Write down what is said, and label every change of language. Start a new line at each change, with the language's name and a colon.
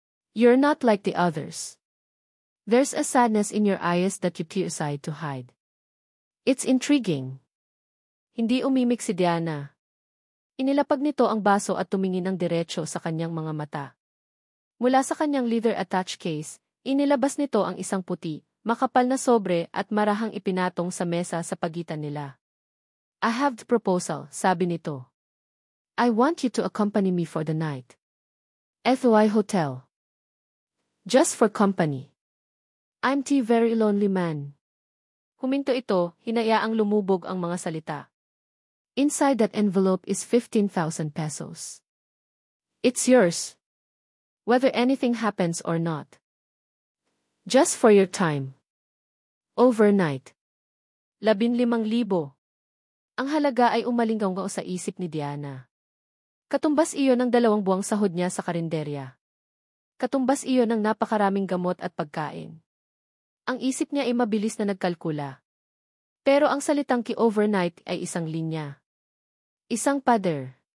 English: You're not like the others. There's a sadness in your eyes that you keep aside to hide. It's intriguing.
Filipino: Hindi umimik si Diana. Inilapag nito ang baso at tumingin ng diretso sa kanyang mga mata. Mula sa kanyang leather-attached case, inilabas nito ang isang puti, makapal na sobre at marahang ipinatong sa mesa sa pagitan nila.
English: I have the proposal,
Filipino: sabi nito.
English: I want you to accompany me for the night. FOI Hotel. Just for company. I'm the very lonely man.
Filipino: Huminto ito, hinayaang lumubog ang mga salita.
English: Inside that envelope is 15,000 pesos. It's yours. Whether anything happens or not. Just for your time. Overnight. 15,000.
Filipino: Ang halaga ay umalinggaw sa isip ni Diana. Katumbas iyon ng 2 buwang sahod niya sa karinderya. Katumbas iyon ng napakaraming gamot at pagkain. Ang isip niya ay mabilis na nagkalkula. Pero ang salitang overnight ay isang linya. Isang pader.